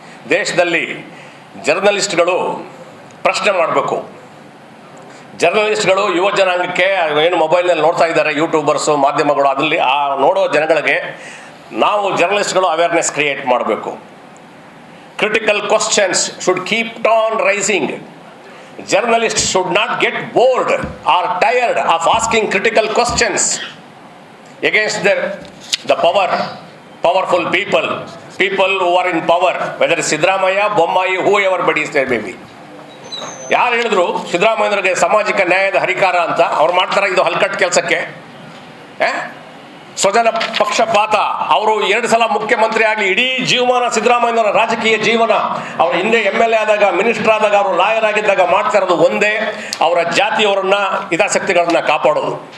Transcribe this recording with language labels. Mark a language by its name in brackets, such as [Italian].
[Kannada] ದೇಶದಲ್ಲಿ ಜರ್ನಲಿಸ್ಟ್ಗಳು ಪ್ರಶ್ನೆ ಮಾಡಬೇಕು. ಜರ್ನಲಿಸ್ಟ್ಗಳು ಯುವ ಜನಾಂಗಕ್ಕೆ ಏನು ಮೊಬೈಲ್ನಲ್ಲಿ ನೋಡ್ತಾ ಇದ್ದಾರೆ, ಯೂಟ್ಯೂಬರ್ಸು, ಮಾಧ್ಯಮಗಳು, ಅದರಲ್ಲಿ ಆ ನೋಡೋ ಜನಗಳಿಗೆ ನಾವು ಜರ್ನಲಿಸ್ಟ್ಗಳು ಅವೇರ್ನೆಸ್ ಕ್ರಿಯೇಟ್ ಮಾಡಬೇಕು. Critical questions should keep on rising. [English] Journalists should not get bored or tired of asking critical questions against the powerful people who are in power, whether it's Siddaramaiah, Bommai, whoever is there may be. [Kannada] ಯಾರು ಹೇಳಿದ್ರು ಸಿದ್ದರಾಮಯ್ಯನವರಿಗೆ ಸಾಮಾಜಿಕ ನ್ಯಾಯದ ಹರಿಕಾರ ಅಂತ? ಅವ್ರು ಮಾಡ್ತಾರೆ ಇದು ಹಲ್ಕಟ್ ಕೆಲಸಕ್ಕೆ. ಸ್ವಜನ ಪಕ್ಷಪಾತ. ಅವರು 2 ಸಲ ಮುಖ್ಯಮಂತ್ರಿ ಆಗಲಿ, ಇಡೀ ಜೀವಮಾನ ಸಿದ್ದರಾಮಯ್ಯನವರ ರಾಜಕೀಯ ಜೀವನ, ಅವ್ರ ಹಿಂದೆ MLA ಆದಾಗ, ಮಿನಿಸ್ಟರ್ ಆದಾಗ, ಅವರು ಲಾಯರ್ ಆಗಿದ್ದಾಗ ಮಾಡ್ತಾ ಇರೋದು ಒಂದೇ, ಅವರ ಜಾತಿಯವರನ್ನ, ಹಿತಾಸಕ್ತಿಗಳನ್ನ ಕಾಪಾಡೋದು.